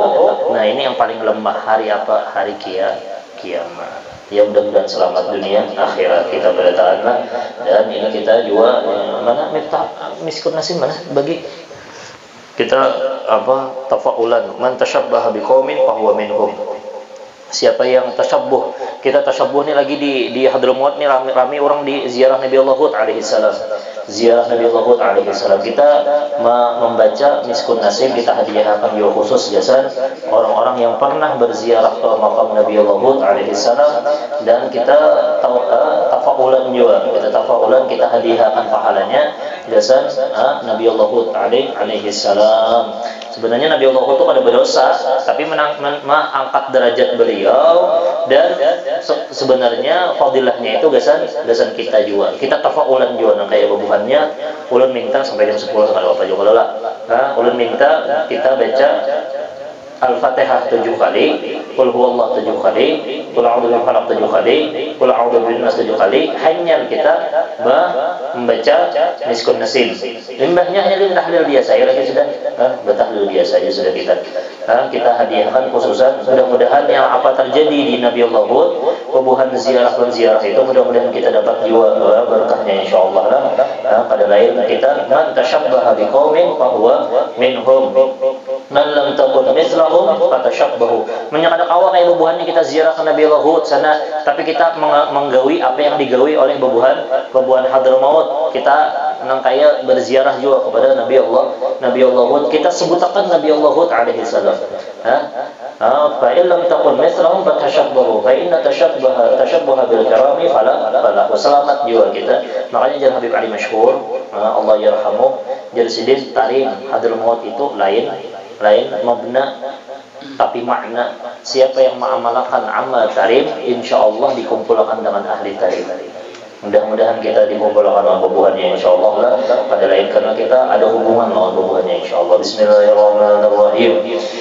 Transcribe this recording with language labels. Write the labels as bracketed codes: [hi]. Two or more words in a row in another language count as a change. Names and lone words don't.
[bjn] Nah ini yang paling lemah hari apa? Hari kiamat. Ya mudah-mudahan selamat dunia akhirat kita pada ta'ala. Dan ini kita juga mana miskun nasib mana bagi kita tafaulan [ar] من تشبه بقوم فهو منهم. [bjn] Siapa yang tasyabbuh, kita tasyabbuh ni lagi di Hadramaut ni rame orang di ziarah Nabi Allah Hud [ar] عليه السلام. [bjn] Ziarah Nabi Allah Hud [ar] عليه السلام. [bjn] Kita membaca miskun nasib, kita hadiahkan juga khusus jasa orang-orang yang pernah berziarah ke makam Nabi Allah Hud [ar] عليه السلام, [bjn] dan kita tafaulan juga. Kita tafaulan, kita hadiahkan pahalanya jasa Nabi Allah Hud [ar] عليه السلام. [bjn] Sebenarnya Nabi Allah itu ada berdosa, tapi mengangkat derajat beliau, dan sebenarnya fadilahnya itu gasan kita juga. Kita tafaulan juga kayak bebuhannya. Ulun minta sampai jam 10 kalau apa juga lah. Ulun minta kita baca Al-Fatihah 7 kali, [ar] قل هو الله [bjn] 7 kali, [ar] قل أعوذ برب الفلق [bjn] 7 kali, [ar] قل أعوذ برب الناس [bjn] 7 kali. Hanya kita membaca miskun nasib. Limbahnya hanya tahlil biasa. Ya lagi sudah bertahlil biasa aja sudah kita hadiahkan khususan. Mudah-mudahan yang apa terjadi di Nabi Allah Hud, kebuhan ziarah itu mudah-mudahan kita dapat jiwa berkahnya insyaallah lah. Pada lain kita [ar] من تشبه بقوم فهو منهم. من لم تكن مثلهم فتشبهوا. [bjn] Menyangka awal kayak bebuhannya kita ziarah ke Nabi Allah Hud sana, tapi kita menggawi apa yang digawi oleh bebuhan Hadramaut. Kita nang kaya berziarah juga kepada Nabi Allah Hud. Kita sebutakan Nabi Allah Hud [ar] عليه السلام. فإن لم تكونوا مثلهم فتشبهوا فإن التشبه بالكرام فلاح. [bjn] Selamat juga kita. Makanya jangan Habib Ali masyhur, [ar] الله يرحمه, [bjn] jadi tarim hadrul maut itu lain mabna tapi makna. Siapa yang mengamalkan amal tarim, insyaallah dikumpulkan dengan ahli tarim. Mudah-mudahan kita dikumpulkan dengan bubuhannya insyaallah lah pada lain, karena kita ada hubungan dengan bubuhannya insyaallah. Bismillahirrahmanirrahim.